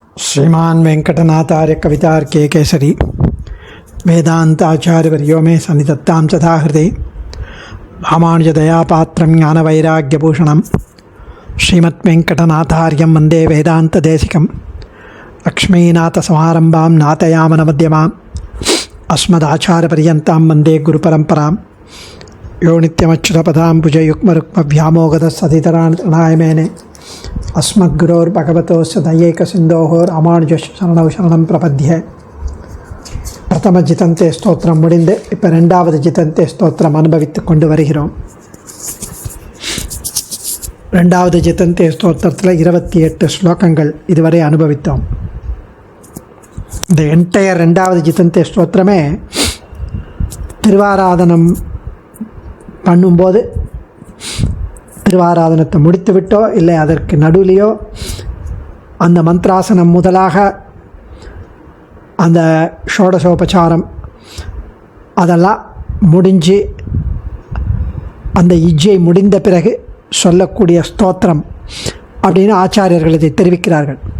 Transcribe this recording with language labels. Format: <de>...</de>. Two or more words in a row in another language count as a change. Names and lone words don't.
<sa>श्रीमान वेंकटनाथार्य कवितार्के केसरी वेदांताचार्यवर्यो मे सन्निधत्तां सदा हृदे रामानुजदयापात्रं ज्ञानवैराग्यभूषणं श्रीमद्वेंकटनाथार्यं वन्दे वेदान्तदेशिकं लक्ष्मीनाथसमारम्भां नाथयामनमध्यमाम् अस्मदाचार्यपर्यन्तां वन्दे गुरुपरम्परां यो नित्यमच्युतपदाम्बुजयुग्मरुक्मव्यामोगतस्सदितराणाय मेने अस्मद्गुरोर्भगवतोस्य दयैकसिन्धोः रामानुजस्य शरणौ शरणं प्रपद्ये.</sa> <ta>பிரதம ஜிதந்தே ஸ்தோத்திரம் முடிந்து இப்போ ரெண்டாவது ஜிதந்தே ஸ்தோத்திரம் அனுபவித்து கொண்டு வருகிறோம். ரெண்டாவது ஜிதந்தே ஸ்தோத்திரத்தில் 28 ஸ்லோகங்கள் இதுவரை அனுபவித்தோம். இந்த என்டையர் ரெண்டாவது ஜிதந்தே ஸ்தோத்திரமே திருவாராதனம் பண்ணும்போது திருவாராதனத்தை முடித்து விட்டோ இல்லை அதற்கு நடுவிலையோ அந்த மந்த்ராசனம் முதலாக அந்த ஷோடசோபச்சாரம் அதெல்லாம் முடிஞ்சு அந்த இஜ்ஜை முடிந்த பிறகு சொல்லக்கூடிய ஸ்தோத்திரம் அப்படின்னு ஆச்சாரியர்கள் இதை தெரிவிக்கிறார்கள்.</ta>